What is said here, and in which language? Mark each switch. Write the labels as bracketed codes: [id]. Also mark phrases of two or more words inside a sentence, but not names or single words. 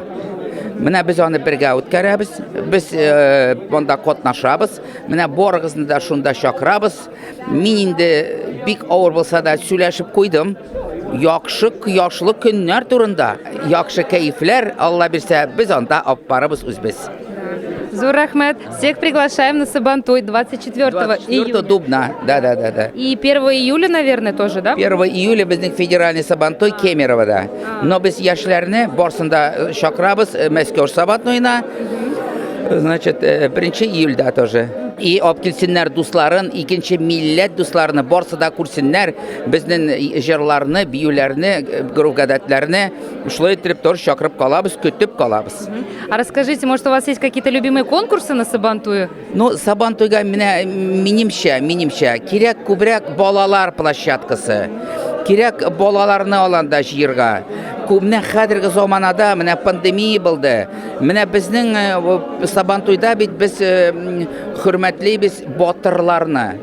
[tt] Менә без аны бергә үткәрәбез, без монда катнашабыз. Менә барыгызны да шунда чакырабыз. Мин инде бик авыр булса да сөйләшеп куйдым. Яхшы кояшлы көннәр турында, яхшы кайфләр, Алла бирсә, біз анда алып барабыз үзбез. Зур рахмет. [ru] Всех приглашаем на Сабантуй 24 июля. Дубна, да. И 1 июля, наверное, тоже, да? [tt] 1 июля безнең федеральный Сабантуй Кемеровода. Но без яшьләрне барсында чакырабыз Мәскәү Сабантуйна. [ru] Значит, 1 июльдә тоже. [tt] И алып килсеннәр дусларын, икенче милләт дусларны барсы да күрсеннәр, безнең җырларны, биюләрне, гадәтләрне, шулай итеп тор чакырып калабыз, көтеп калабыз. [ru] А расскажите, может, у вас есть какие-то любимые конкурсы на Сабантуе? [tt] Ну, Сабантуйга минемчә, кирәк күбрәк балалар площадкасы. Кирәк балаларны аланда җыерга. Менә хәзерге заманада менә пандемия булды. Менә безнең Сабантуйда бит без хөрмәтлибез батырларны.